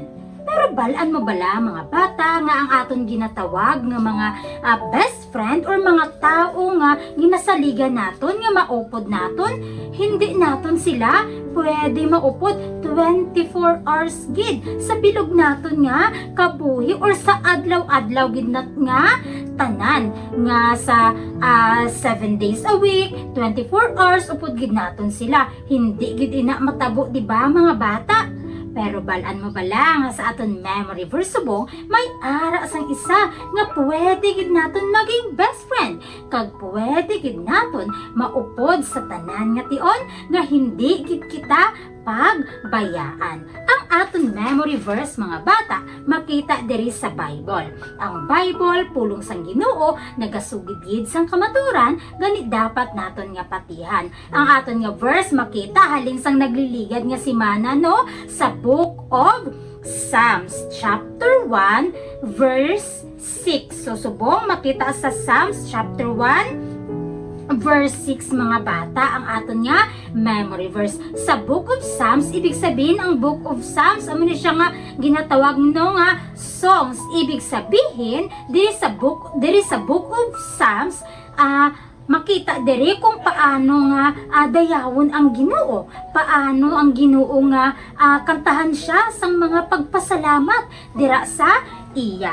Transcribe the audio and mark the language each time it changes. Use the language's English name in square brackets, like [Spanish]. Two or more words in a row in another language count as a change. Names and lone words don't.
[Hiligaynon] Pero balaan mo bala mga bata nga ang aton ginatawag nga mga [English] best friend [Hiligaynon] or mga tao nga ginasaligan naton nga maupod naton, hindi naton sila pwede maupod [English] 24 hours [Hiligaynon] gid sa bilog naton nga kabuhi or sa adlaw-adlaw gid nat nga tanan nga sa [English] 7 days a week, 24 hours [Hiligaynon] upod gid naton sila. Hindi gid ina matabo di ba mga bata? Pero balaan mo bala nga sa aton [English] memory verse [Hiligaynon] subong may ara sang isa nga pwede gid naton maging [English] best friend [Hiligaynon] kag pwede gid naton maupod sa tanan nga tion nga hindi gid kita pagbayaan. Ang aton [English] memory verse [Hiligaynon] mga bata makita diri sa Bible. Ang Bible pulong sang Ginoo nagasugid gid sang kamaturan gani dapat naton nga patihan. Ang aton nga verse makita halin sang nagliligad nga si Mana no sa Book of Psalms [English] chapter 1 verse 6. [Hiligaynon] So subong makita sa Psalms [English] chapter 1 verse 6 [Hiligaynon] mga bata ang aton nga [English] memory verse. [Hiligaynon] Sa Book of Psalms, [Filipino] ibig sabihin [Hiligaynon] ang Book of Psalms amo ni siya nga ginatawag no nga songs. [Filipino] Ibig sabihin [Hiligaynon] diri sa Book of Psalms makita diri kung paano nga dayawon ang Ginoo, paano ang Ginoo nga kantahan siya sang mga pagpasalamat dira sa iya.